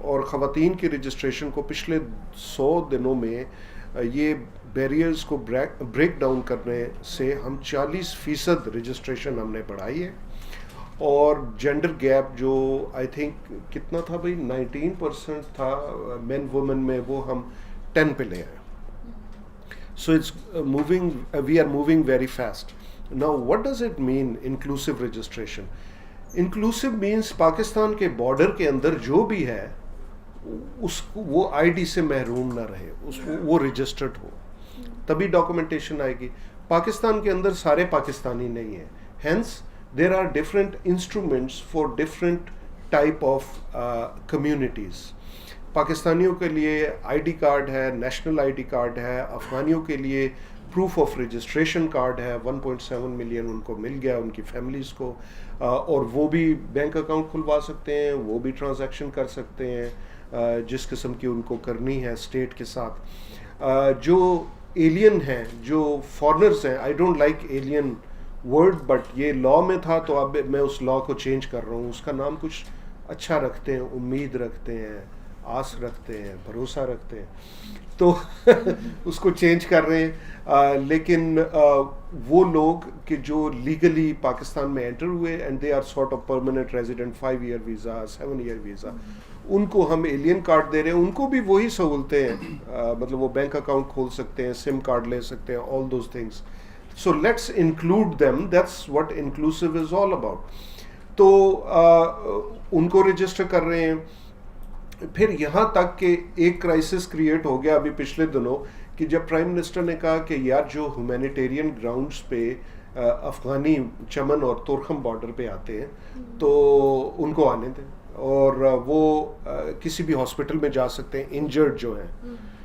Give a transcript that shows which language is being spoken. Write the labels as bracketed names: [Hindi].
[Urdu] اور خواتین کی رجسٹریشن کو پچھلے 100 دنوں میں یہ بیریئرز کو بریک ڈاؤن کرنے سے ہم 40% رجسٹریشن ہم نے بڑھائی ہے. اور جینڈر گیپ جو آئی تھنک کتنا تھا بھائی 19% تھا مین وومن میں, وہ ہم 10 پہ لے آئے. [English] So it's we are moving very fast. Now what does it mean inclusive registration? [Urdu] Inclusive means Pakistan کے بارڈر کے اندر جو بھی ہے اس وہ آئی ڈی سے محروم نہ رہے, وہ رجسٹرڈ ہو, تبھی ڈاکومنٹیشن آئے گی. پاکستان کے اندر سارے پاکستانی نہیں ہیں, [English] hence there are different instruments for different type of communities. [Urdu] پاکستانیوں کے لیے آئی ڈی کارڈ ہے, نیشنل آئی ڈی کارڈ ہے. افغانیوں کے لیے پروف آف رجسٹریشن کارڈ ہے, 1.7 ملین ان کو مل گیا, ان کی فیملیز کو, اور وہ بھی بینک اکاؤنٹ کھلوا سکتے ہیں, وہ بھی ٹرانزیکشن کر سکتے ہیں جس قسم کی ان کو کرنی ہے اسٹیٹ کے ساتھ. جو ایلین ہیں, جو فارنرز ہیں, [English] I don't like alien word, [Urdu] but یہ لا میں تھا تو اب میں اس لا کو چینج کر رہا ہوں. اس کا نام کچھ اچھا رکھتے ہیں, امید رکھتے ہیں, آس رکھتے ہیں, بھروسہ رکھتے ہیں, تو اس کو چینج کر رہے ہیں. لیکن وہ لوگ کہ جو لیگلی پاکستان میں انٹر ہوئے [English] and they are sort of permanent resident, [Urdu] 5 year visa, 7 year visa, ان کو ہم ایلین کارڈ دے رہے ہیں. ان کو بھی وہی سہولتیں ہیں, مطلب وہ بینک اکاؤنٹ کھول سکتے ہیں, سم کارڈ لے سکتے ہیں, [English] all those things. So let's include them. That's what inclusive is all about. [Urdu] تو ان کو رجسٹر کر رہے ہیں. پھر یہاں تک کہ ایک کرائسس کریٹ ہو گیا ابھی پچھلے دنوں کہ جب پرائم منسٹر نے کہا کہ یار جو ہیومینیٹیرین گراؤنڈز پہ افغانی چمن اور تورخم بارڈر پہ آتے ہیں تو ان کو آنے دیں, اور وہ کسی بھی ہاسپٹل میں جا سکتے ہیں انجرڈ جو ہیں.